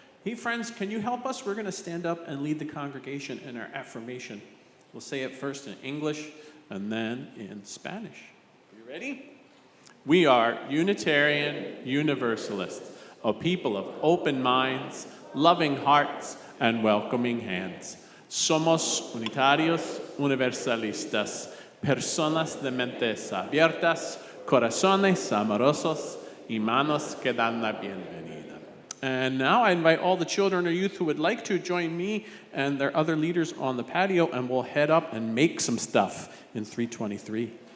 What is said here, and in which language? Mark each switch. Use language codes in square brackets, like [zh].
[en] Hey, friends, can you help us? We're going to stand up and lead the congregation in our affirmation. We'll say it first in English and then in Spanish. Are you ready? We are Unitarian Universalists, a people of open minds, loving hearts, and welcoming hands. [es] Somos unitarios universalistas, personas de mentes abiertas, corazones amorosos y manos que dan la bienvenida. [en] And now I invite all the children or youth who would like to join me and their other leaders on the patio, and we'll head up and make some stuff in 323.